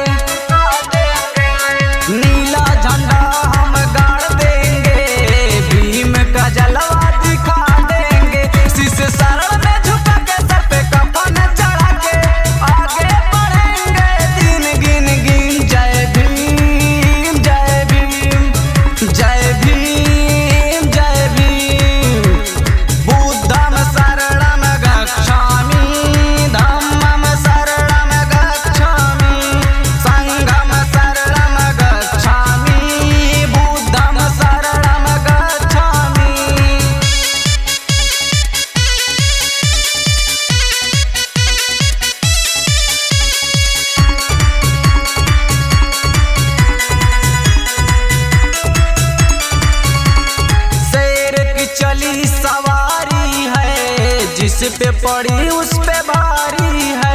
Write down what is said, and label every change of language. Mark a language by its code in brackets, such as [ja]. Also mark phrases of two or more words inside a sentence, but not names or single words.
[hi] नीला झंडा हम गाड़ देंगे, भीम का जलवा दिखा देंगे। शीश शरण में झुका के सर पे कफन चढ़ा के आगे बढ़ेंगे, दिन गिन गिन जय भीम जय भीम जय भीम जय भीम। [pi] बुद्धम शरणम गच्छामि, धम्मम शरणम गच्छामि, संघम शरणम गच्छामि, बुद्धम शरणम गच्छामि। [hi] शेर की चली सवारी है, जिस पे पड़ी उस पे भारी है।